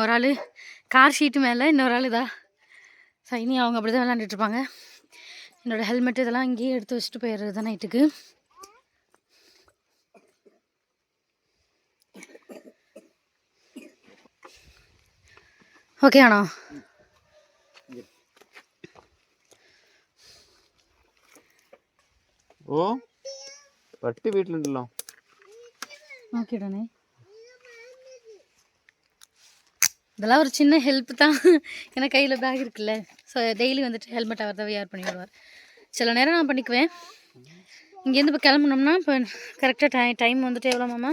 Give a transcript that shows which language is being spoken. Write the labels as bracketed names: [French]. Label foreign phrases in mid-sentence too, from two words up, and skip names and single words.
[Tamil] ஒரு ஆள் [English] car seat [Tamil] மேலே, இன்னொரு ஆள் இதா சைனி. அவங்க அப்படி தான் விளாண்டுட்ருப்பாங்க. என்னோடய ஹெல்மெட் இதெல்லாம் இங்கேயே எடுத்து வச்சுட்டு போயிடுறது தான் நைட்டுக்கு. ஓகே ஆனா [Malayalam] ഓ പട്ടി വീട്ടിലുണ്ടല്ലോ. [Tamil] ஓகேடானே, இதெல்லாம் ஒரு சின்ன ஹெல்ப் தான். ஏன்னா கையில் பேக் இருக்குல்ல. ஸோ டெய்லி வந்துட்டு ஹெல்மெட் அவர் தான் வியர் பண்ணி விடுவார். சில நேரம் நான் பண்ணிக்குவேன். இங்கேருந்து இப்போ கிளம்புனோம்னா இப்போ கரெக்டாக டைம் வந்துட்டு எவ்வளோ மாமா?